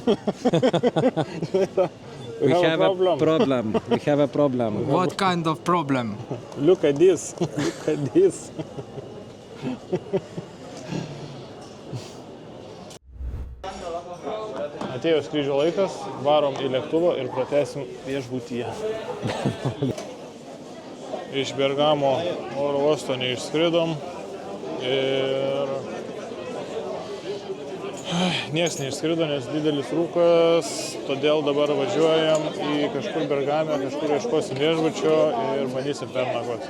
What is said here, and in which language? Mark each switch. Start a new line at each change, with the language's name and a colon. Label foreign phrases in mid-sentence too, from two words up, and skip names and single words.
English: We have a problem. We have a problem. What kind of problem? Look at this.
Lithuanian: Atėjo skrydžio laikas, varom į lėktuvą ir pratęsim viešbutyje. Iš Bergamo oro uosto neišskridom ir nieks neišskrido, nes didelis rūkas, todėl dabar važiuojam į kažkur Bergame, kažkur ieškosim viešbučio ir bandysim pernakvoti.